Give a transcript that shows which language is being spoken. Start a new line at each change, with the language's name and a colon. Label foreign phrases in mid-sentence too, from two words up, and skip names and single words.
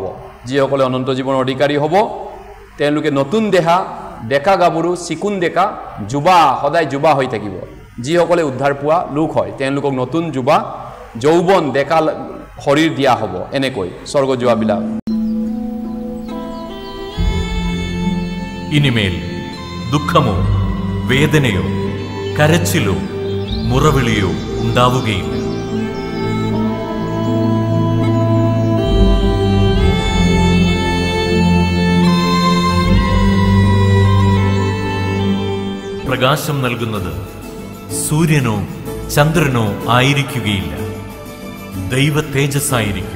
Assamese: যিসকলে অনন্ত জীৱনৰ অধিকাৰী হ'ব তেওঁলোকে নতুন ডেকা গাভৰু, চিকুণ ডেকা, যুৱা, সদায় যুৱা হৈ থাকিব। যিসকলে উদ্ধাৰ পোৱা লোক হয় তেওঁলোকক নতুন যুৱা, যৌৱন, ডেকা শৰীৰ দিয়া হ'ব। এনেকৈ স্বৰ্গ যোৱাবিলাক।
Malayalam: ഇനിമേൽ ദുഃഖമോ വേദനയോ കരച്ചിലോ മുറവിളിയോ ഉണ്ടാവുകയില്ല. പ്രകാശം നൽകുന്നത് സൂര്യനോ ചന്ദ്രനോ ആയിരിക്കുകയില്ല, ദൈവ തേജസ്സായിരിക്കും.